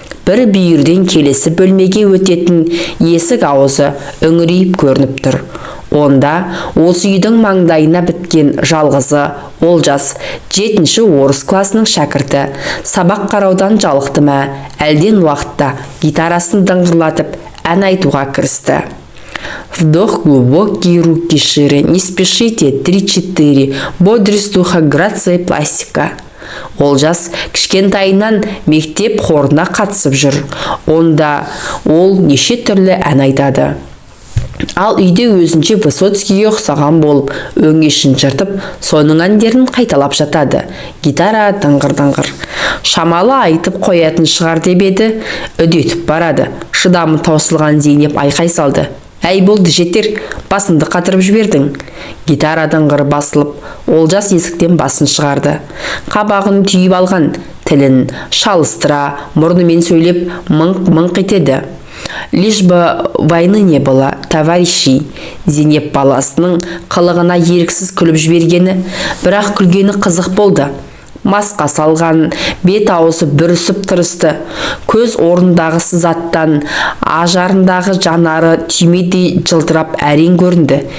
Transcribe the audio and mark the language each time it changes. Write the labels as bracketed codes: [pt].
[kk] Бір бүйірден келесі бөлмеге өтетін есік аузы үңірейіп көрініп тұр. Онда осы үйдің маңдайына біткен жалғызы Олжас, 7-ші орыс класының шәкірті, сабақ қараудан жалықты ма, әлден уақытта гитарасын дыңғырлатып ән айтуға кірісті. [ru] Вдох глубокий, руки шире, не спешите, 3-4, бодрость духа, грация, пластика. [kk] Олжас кішкентайынан мектеп хорына қатысып жүр. Онда ол неше түрлі ән айтады. Ал үйде өзінше Высоцкийге ұқсаған болып, өңешін жыртып, соның әндерін қайталап жатады. Гитара дыңғыр-дыңғыр. Шамалы айтып қоятын шығар деп еді, үдетіп барады. Шыдамы таусылған Зейнеп айқай салды. Әй болды, жетер, басыңды қатырып жібердің. Гитара дыңғыры басылып, Олжас есіктен басын шығарды. Қабағын түйіп алған, тілін шалыстыра, мұрнымен сөйлеп мыңқ-мыңқ етеді. [ru] Лишь бы войны не было, товарищи. [kk] Зейнеп баласының қылығына еріксіз күліп жібергені, бірақ күлгені қызық болды. Масқа салған, бет аузы бүрісіп тұрысты. Көз орындағы сызаттан ажарындағы жанары түймедей жылтырап әрең көрінді.